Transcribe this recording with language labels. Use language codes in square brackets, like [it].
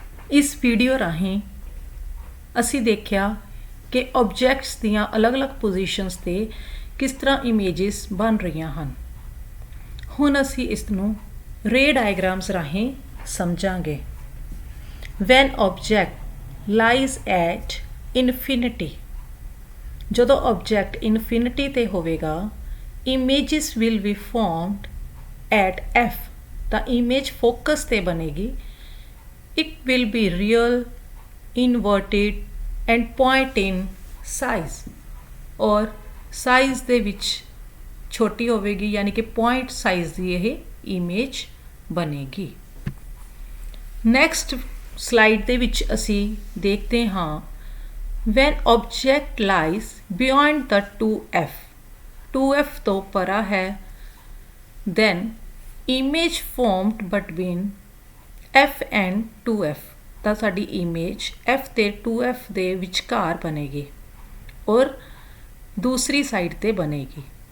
[pa] ਇਸ ਵੀਡੀਓ ਰਾਹੀਂ ਅਸੀਂ ਦੇਖਿਆ ਕਿ ਆਬਜੈਕਟਸ ਦੀਆਂ ਅਲੱਗ-ਅਲੱਗ ਪੋਜੀਸ਼ਨਸ ਤੇ ਕਿਸ ਤਰ੍ਹਾਂ ਇਮੇजेस ਬਣ ਰਹੀਆਂ ਹਨ। ਹੁਣ ਅਸੀਂ ਇਸ ਨੂੰ ਰੇ ਡਾਇਗਰਾਮਸ ਰਾਹੀਂ ਸਮਝਾਂਗੇ। [en] When object lies at infinity, [pa] ਜਦੋਂ ਆਬਜੈਕਟ ਇਨਫਿਨਿਟੀ ਤੇ ਹੋਵੇਗਾ, [en] images will be formed at f, [pa] ਤਾਂ ਇਮੇਜ ਫੋਕਸ ਤੇ ਬਣੇਗੀ। [en] It will be real, inverted and point in size, [pa] ਔਰ ਸਾਈਜ਼ ਦੇ ਵਿੱਚ ਛੋਟੀ ਹੋਵੇਗੀ, ਯਾਨੀ ਕਿ ਪੁਆਇੰਟ ਸਾਈਜ਼ ਦੀ ਇਹ ਇਮੇਜ ਬਣੇਗੀ। ਨੈਕਸਟ ਸਲਾਈਡ ਦੇ ਵਿੱਚ ਅਸੀਂ ਦੇਖਦੇ ਹਾਂ [en] when object lies beyond the 2f, [pa] 2f ਤੋਂ ਪਰਾ ਹੈ, [en] then image formed between f and 2f, [pa] ਤਾਂ ਸਾਡੀ ਇਮੇਜ f ਤੇ 2f ਦੇ ਵਿਚਕਾਰ ਬਣੇਗੀ ਔਰ ਦੂਸਰੀ ਸਾਈਡ ਤੇ ਬਣੇਗੀ।